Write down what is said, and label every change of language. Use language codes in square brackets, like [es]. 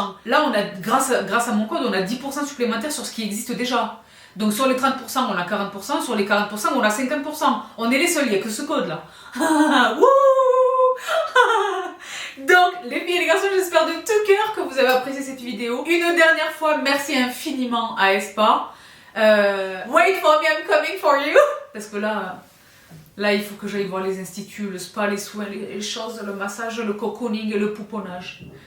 [fr] Là, on a, grâce à mon code, on a 10% supplémentaires sur ce qui existe déjà. Donc sur les 30%, on a 40%. Sur les 40%, on a 50%. On est les seuls, il n'y a que ce code-là. Donc, les filles et les garçons, j'espère de tout cœur que vous avez apprécié cette vidéo. Une dernière fois, merci infiniment à Espa. [en] Wait for me, I'm coming for you. [fr] Parce que là, il faut que j'aille voir les instituts, le spa, les soins, les choses, le massage, le cocooning et le pouponnage.